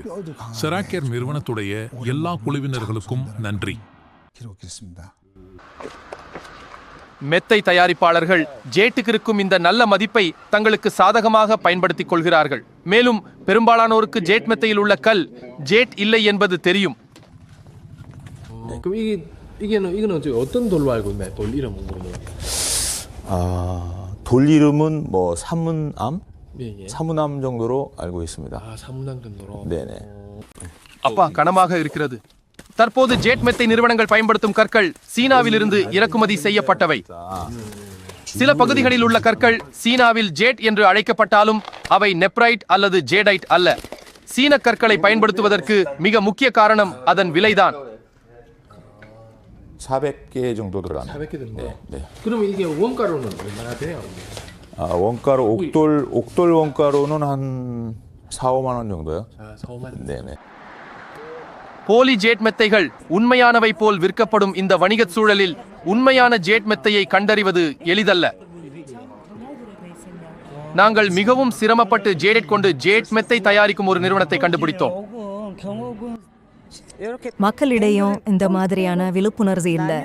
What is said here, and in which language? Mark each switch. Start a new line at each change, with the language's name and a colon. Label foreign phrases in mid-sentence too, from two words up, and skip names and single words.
Tamil: செராக்கியர் நிறுவனத்துடைய எல்லா குழுவினர்களுக்கும் நன்றி. மெத்தை தயாரிப்பாளர்கள் ஜேட்டுக்கு இருக்கும் இந்த நல்ல மதிப்பை தங்களுக்கு சாதகமாக பயன்படுத்திக் கொள்கிறார்கள். மேலும் பெரும்பாலானோருக்கு ஜேட் மெத்தையில் உள்ள கல் ஜேட் இல்லை என்பது தெரியும்.
Korean: 이거는 어떤 돌로 알고 있나요? 돌 이름은 뭐예요? 돌 이름은 뭐 사문암? 예. 사문암 정도로 알고 있습니다. 사문암 정도로. 네네.
Tamil: அப்பா கனமாக இருக்கிறது. தற்போது ஜேட் மெத்தை நிறுவனங்கள் பயன்படுத்தும் கற்கள் சீனாவிலிருந்து இறக்குமதி செய்யப்பட்டவை. சில பகுதிகளில் உள்ள கற்கள் சீனாவில் ஜேட் என்று அழைக்கப்பட்டாலும் அவை நெப்ரைட் அல்லது ஜேடைட் அல்ல. சீன கற்களை பயன்படுத்துவதற்கு மிக முக்கிய காரணம் அதன் விலைதான்.
Korean: 400개 정도 들어갑니다. 400개 정도. 네. 그러면 이게 원가로는 얼마나 돼요? 원가로 옥돌 원가로는 한 4, 5만 원 정도요? 아, 4, 5만 원. 네네.
Tamil: போலி ஜேட் மெத்தைகள் உண்மையானவை போல் விற்கப்படும் இந்த வணிகச் சூழலில் உண்மையான ஜேட் மெத்தையை கண்டறிவது எளிதல்ல. நாங்கள் மிகவும் சிரமப்பட்டு ஜேட் கொண்டு ஜேட் மெத்தை தயாரிக்கும் ஒரு நிறுவனத்தை கண்டுபிடித்தோம். மக்களிடையும் இந்த மாதிரியான விழிப்புணர்வு இல்லை.